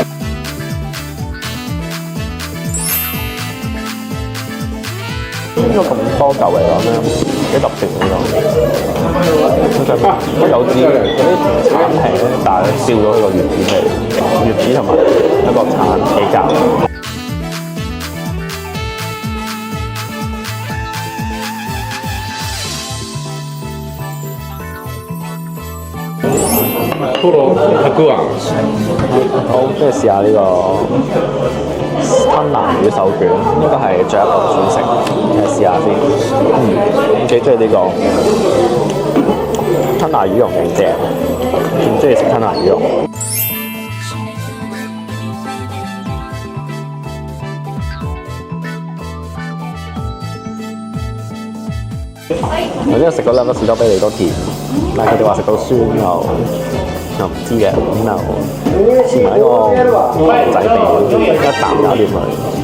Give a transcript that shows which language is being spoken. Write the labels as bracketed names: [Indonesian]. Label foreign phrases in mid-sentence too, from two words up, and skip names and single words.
[Cantonese] 呢個咁多嚿嚟講咧，幾特別呢個。有啲嗰啲橙皮咧，但係燒咗佢個月子皮，月子同埋一個橙皮膠。 [Japanese] トロたくあん。 [Cantonese] 好，跟住試下呢個吞拿魚手卷，呢個係最後一個主食，試下先。幾中意呢個吞拿魚蓉勁正，唔中意食吞拿魚蓉。頭先食嗰兩個士多啤梨都甜，但係佢哋話食到酸又唔知嘅，咁就試埋呢個牛仔髀，一啖搞掂佢。